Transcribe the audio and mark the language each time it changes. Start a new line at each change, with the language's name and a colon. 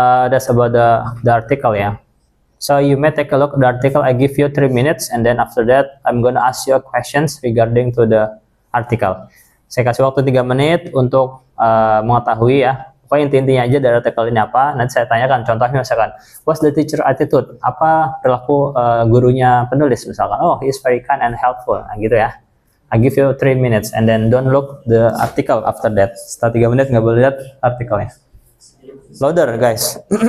English: That's about the article ya. So you may take a look at the article. I give you 3 minutes and then after that I'm gonna ask you questions regarding to the article.
Indonesian: Saya kasih waktu 3 menit untuk mengetahui ya. Pokoknya intinya aja dari artikel ini apa. Nanti saya tanyakan contohnya misalkan
English: what's the teacher attitude?
Indonesian: Apa perilaku gurunya penulis misalkan. Oh, he is very kind and helpful. Nah, gitu ya. I give you 3 minutes and then don't look the article after that. Setelah 3 menit nggak boleh lihat artikelnya.
English: Louder guys.